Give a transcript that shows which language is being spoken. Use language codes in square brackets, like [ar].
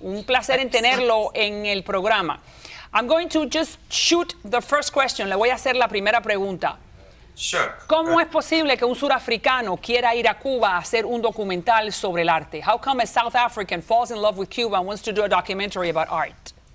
[es] Un placer en tenerlo en el programa. [en] I'm going to just shoot the first question. [es] Le voy a hacer la primera pregunta. [en] Sure. [es] ¿Cómo es posible que un surafricano quiera ir a Cuba a hacer un documental sobre el arte? [en] How come a South African falls in love with Cuba and wants to do a documentary about art?